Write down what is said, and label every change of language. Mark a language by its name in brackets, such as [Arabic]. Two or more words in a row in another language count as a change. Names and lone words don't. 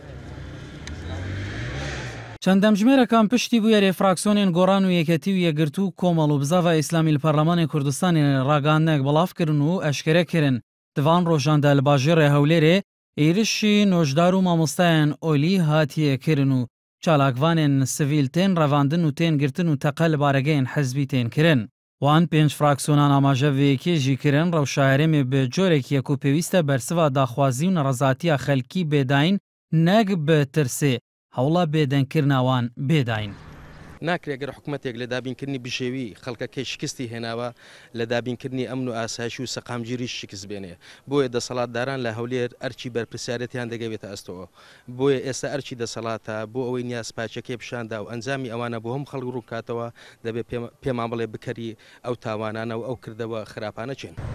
[Kurdish] چەند دەمژمێرەکان پشتی بوو یارێ فراکسیۆنێن گۆڕان و یەکەتی و یەکگرتو و کۆمەڵ و بزاڤە ئیسلامی لە پەرلەمانی کوردستانی ڕاگەاندنێک بەڵافکردن و ئەشکەرەکردن دوان ڕۆژاندا لە باژێڕی هەولێرێ ئێرشی نۆژدار و مامۆستایان ئۆلی هاتیەکردن و چالاکوانێن سڤیل تێن ڕەواندن و تێن گرتن و تەقە لە بارەگەیان حەزبی تێن کردن. وان پێنج فراکسیۆنان ئاماژە vêyekê kirin rewşaherêmê bi corekî ku pêwîst e bersiva daxwazî û nerezatiya xelkî bêdayîn neg bi tirsê هەوڵە بێدەنگکردنا وان بێداین. [Central Kurdish] ناکرێت گەر حکوومەتێک لە دابینکردنی بشێوی خەڵکەکەی شکستی هێناوە لە دابینکردنی ئەمن و ئاسایشی و سەقامگیری شکست بێنێ بۆیە دەسەڵاتداران لە هەولێر ئەرچی بەرپرسیارەتیان دەگەوێتە ئەستەوە بۆیە ئێستا ئەرچی دەسەڵاتە بۆ ئەوەی نیازپاچەکەی پیشاندا و ئەنجامی ئەوانە بۆ هەم خەڵک ڕووکاتەوە دەبێت پێمان بڵێ بکەری ئەو تاوانانە و ئەو کردەوە خراپانە چێن.